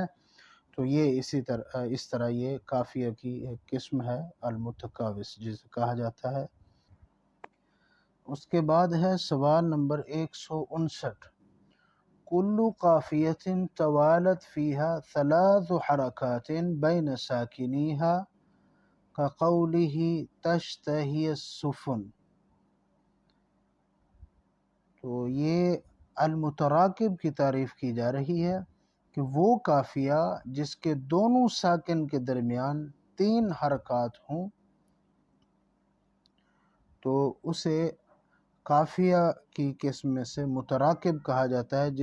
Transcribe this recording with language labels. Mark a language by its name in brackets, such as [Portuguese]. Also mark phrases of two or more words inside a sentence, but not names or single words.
[Urdu] تو یہ اس طرح یہ قافیہ کی ایک قسم ہے المتکاوس جسے کہا جاتا ہے. اس کے بعد ہے سوال نمبر [Arabic] 159، کل قافیۃ توالت فیہا 3 حرکات بین ساکنیہا کقولہ تشتہی السفن. [Urdu] تو یہ المتراکب کی تعریف کی جا رہی ہے کہ وہ قافیہ جس کے دونوں ساکن کے درمیان 3 حرکات ہوں تو اسے قافیہ کی قسم میں سے متراکب کہا جاتا ہے.